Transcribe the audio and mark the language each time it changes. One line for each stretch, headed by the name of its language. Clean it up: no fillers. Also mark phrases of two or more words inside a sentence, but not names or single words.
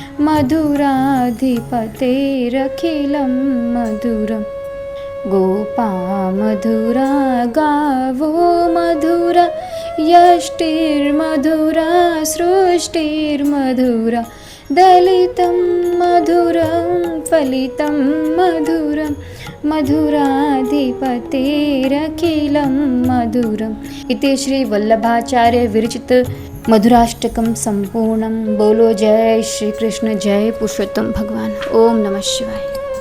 Sanskrit: મધુરાધિપતેરખિલમ મધુરમ ગોપા મધુરા ગાવો મધુરા યષ્ટિર્મધુરા સૃષ્ટિર્મધુરા દલિતમ મધુરમ ફલિતમ મધુરમ મધુરાધિપતેરખિલમ મધુરમ. इति श्री वल्लभाचार्य विरचित मधुराष्टकम संपूर्णम.
Hindi: बोलो जय श्री कृष्ण, जय पुरुषोत्तम भगवान.
Sanskrit: ओम नमः शिवाय.